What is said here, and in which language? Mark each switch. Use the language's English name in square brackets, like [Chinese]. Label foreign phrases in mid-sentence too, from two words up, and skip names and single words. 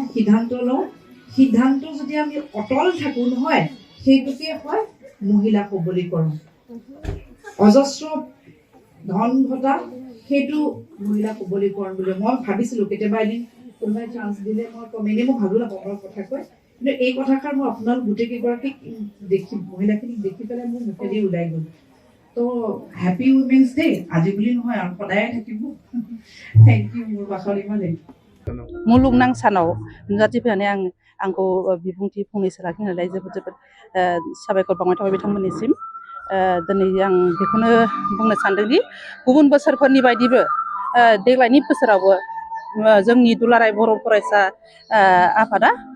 [Assamese] সিদ্ধান্ত লওঁ সিদ্ধান্ত যদি আমি অটল থাকোঁ নহয় সেইটোকে হয় মহিলা সবলীকৰণ অজস্ৰ ধন ঘটা সেইটো মহিলা সবলীকৰণ বুলি মই ভাবিছিলোঁ কেতিয়াবা এদিন কোনোবাই চান্স দিলে মই কমেই মই ভালো নাপাওঁ মোৰ কথা কৈ কিন্তু এই কথাষাৰ মই আপোনালোক গোটেইকেইগৰাকীক দেখি মহিলাখিনিক দেখি পেলাই মোৰ মুখেদি ওলাই গ'ল তো [English] Happy Women's Day [Assamese] আজি বুলি নহয় আৰু সদায় থাকিব [English] thank you [Assamese] মোৰ বাখলি মানে [Bodo] मुलुगनां सानाव नुजाथिफैनानै आंखौ बिबुंथि फंनैसो लाखिनानै जोबोद साबायखर बावनाय थाबाय बिथांमोननिसिम दिनै आं बेखौनो बुंनो सानदोंदि गुबुन बोसोरफोरनि बायदिबो देग्लायनि बोसोरावबो जोंनि दुलाराय बर' फरायसा आफादा